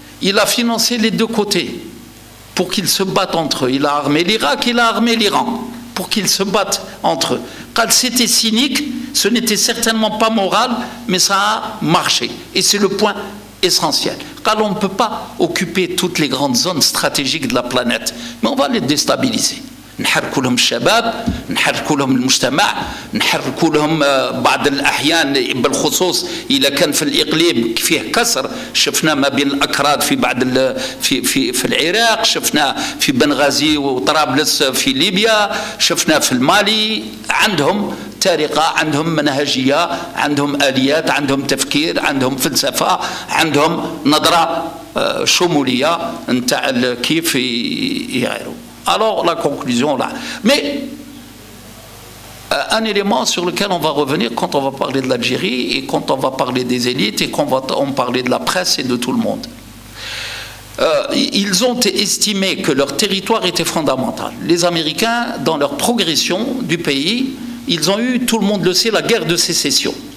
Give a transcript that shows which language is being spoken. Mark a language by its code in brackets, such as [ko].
[fr] Il a financé les deux côtés pour qu'ils se battent entre eux. Il a armé l'Irak, il a armé l'Iran pour qu'ils se battent entre eux. Quand c'était cynique, ce n'était certainement pas moral, mais ça a marché. Et c'est le point essentiel. Car on ne peut pas occuper toutes les grandes zones stratégiques de la planète, mais on va les déstabiliser. [ar] نحركوا لهم الشباب، نحركوا لهم المجتمع، نحركوا لهم بعض الأحيان بالخصوص إذا كان في الإقليم فيه كسر. شفنا ما بين الأكراد في بعض في العراق، شفنا في بنغازي وطرابلس في ليبيا، شفنا في المالي. عندهم طريقة، عندهم منهجية، عندهم آليات، عندهم تفكير، عندهم فلسفة، عندهم نظرة شمولية نتاع كيف يغيروا. [fr] Alors la conclusion là. Mais un élément sur lequel on va revenir quand on va parler de l'Algérie et quand on va parler des élites et qu'on va parler de la presse et de tout le monde. Ils ont estimé que leur territoire était fondamental. Les Américains, dans leur progression du pays, ils ont eu, tout le monde le sait, la guerre de sécession.